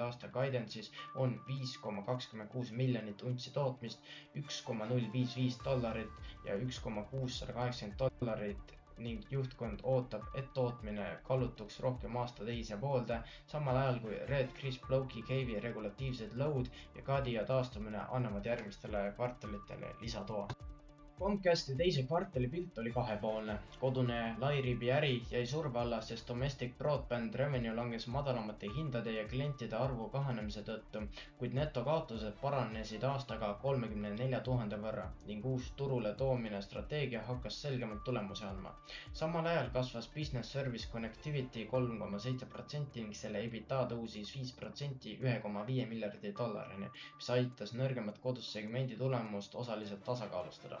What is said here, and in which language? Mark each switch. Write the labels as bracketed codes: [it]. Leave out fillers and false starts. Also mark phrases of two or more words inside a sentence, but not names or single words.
[et] aasta guidance'is on 5,26 miljonit untsi tootmist, $1,055 ja $1,680 ning juhtkond ootab, et tootmine kallutuks rohkem aasta teise poolde, samal ajal kui Red Chris Bloki Cave'i regulatiivsed load ja Kadia taastumine annavad järgmistele kvartalitele lisatoa. Comcasti teise kvartali pilt oli kahepoolne. Kodune lairibi äri jäi surve alla, sest [en] domestic broadband revenue [et] langes madalamate hindade ja klientide arvu kahanemise tõttu, kuid netokaotused paranesid aastaga 34 000 võrra ning uus turule toomine strateegia hakkas selgemalt tulemusi andma. Samal ajal kasvas Business Service Connectivity 3,7% ning selle EBITDA tõusis 5% $1,5 miljardi, mis aitas nõrgemat kodussegmendi tulemust osaliselt tasakaalustada.